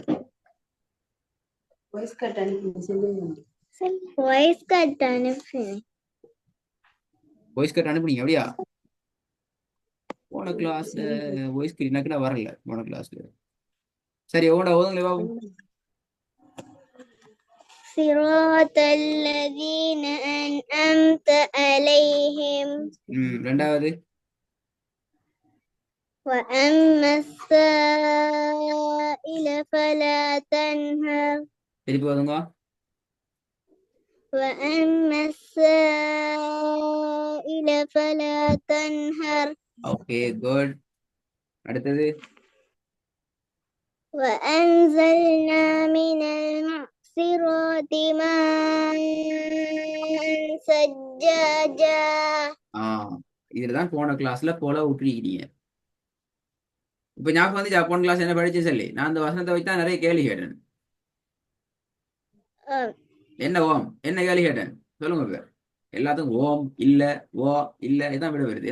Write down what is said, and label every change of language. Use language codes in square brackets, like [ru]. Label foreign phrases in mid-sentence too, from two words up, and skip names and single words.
[en] voice cut [ta] அனுப்பு. [en] voice cut [ta] அனுப்புனீங்க அப்படியா? போன கிளாஸ்ல [en] voice cut [ta] எனக்கு வரல போன கிளாஸ்ல. சரி ஓதுங்களே பாபு. [ar] صراط الذين أنعمت عليهم [ta] ரெண்டாவது [ar] وأما السائل فلا تنهر [ta] திருப்பி ஓதுங்க. [ar] وأما السائل فلا تنهر [en] okay good. [ta] அடுத்தது [ar] وأنزلنا من المعصرات ماء ثجاجا. [ta] இதுலதான் போன கிளாஸ்ல போல விட்டுருக்கீங்க. இப்ப ஞாபகம் வந்து போன கிளாஸ் என்ன படிச்சு சொல்லி நான் அந்த வசனத்தை வச்சு தான் நிறைய கேள்வி கேட்டேன். என்ன ஓம் என்ன கேள்வி கேட்டேன் சொல்லுங்க இப்ப. எல்லாத்துக்கும் ஓம் இல்ல ஓ இல்ல இதான் விட வருது.